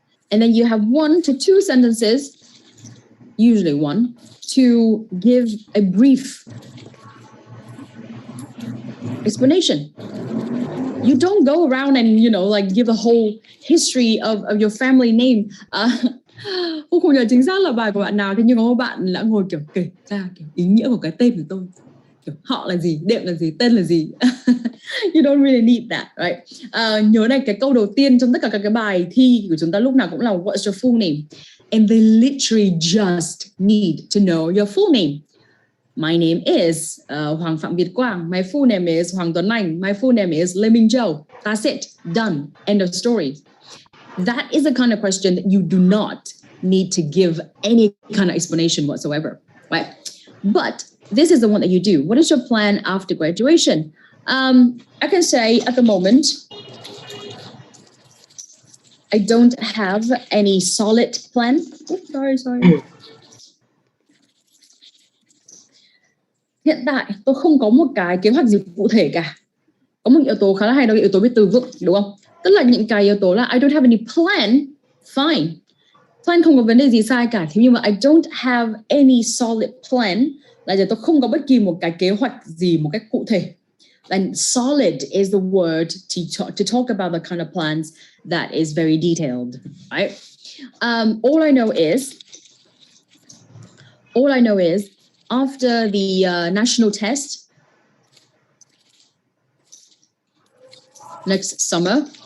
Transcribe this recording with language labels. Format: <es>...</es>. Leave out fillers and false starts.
<en>And then you have 1 to 2 sentences, usually 1, to give a brief explanation. You don't go around and, give the whole history of your family name.</en> <vi>Cô không nhớ chính xác là bài của bạn nào, thế nhưng có bạn đã ngồi kiểu kể ra kiểu ý nghĩa của cái tên của tôi. Kiểu họ là gì, đệm là gì, tên là gì.</vi> <en>You don't really need that, right?</en> <vi>Nhớ này, cái câu đầu tiên trong tất cả các cái bài thi của chúng ta lúc nào cũng là</vi> <en>what's your full name? And they literally just need to know your full name. My name is Hoàng Phạm Việt Quang. My full name is Hoàng Tuấn Anh. My full name is Lê Minh Châu. That's it. Done. End of story. That is the kind of question that you do not need to give any kind of explanation whatsoever, right? But this is the one that you do. What is your plan after graduation? I can say at the moment, I don't have any solid plan. Oops, sorry.</en> <vi>Hiện tại tôi không có một cái kế hoạch gì cụ thể cả. Có một yếu tố khá là hay đó là yếu tố biết từ vựng, đúng không? Tức là những cái yếu tố là</vi> <en>I don't have any plan, fine.</en> <vi>Plan không có vấn đề gì sai cả. Thế nhưng mà</vi> <en>I don't have any solid plan</en> <vi>là tôi không có bất kỳ một cái kế hoạch gì một cách cụ thể.</vi> <en>And solid is the word to talk about the kind of plans that is very detailed, right? All I know is after the national test next summer,</en>